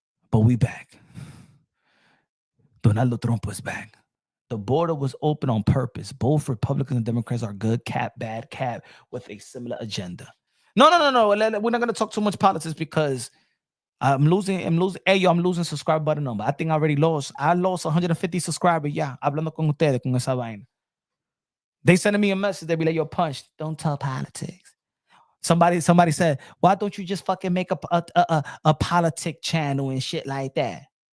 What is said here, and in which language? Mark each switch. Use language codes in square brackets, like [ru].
[en] But we back. Donald Trump is back. The border was open on purpose. Both Republicans and Democrats are good cap, bad cap with a similar agenda. No. We're not going to talk too much politics because I'm losing. Hey, yo, I'm losing subscriber button number. I think I already lost. I lost 150 subscribers. [es] Yeah, hablando con ustedes con esa vaina. [en] They sending me a message. They be like, yo, Punch, don't tell politics. Somebody said, why don't you just fucking make a politic channel and shit like that?